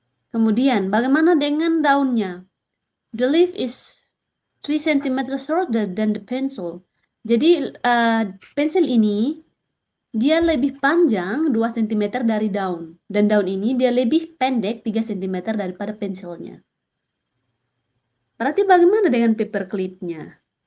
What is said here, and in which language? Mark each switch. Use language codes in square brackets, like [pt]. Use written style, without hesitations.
[id] Kemudian bagaimana dengan daunnya? [en] The leaf is 3 cm shorter than the pencil. [id] Jadi pensil ini dia lebih panjang 2 cm dari daun. Dan daun ini dia lebih pendek 3 cm daripada pensilnya. Berarti bagaimana dengan paperclipnya?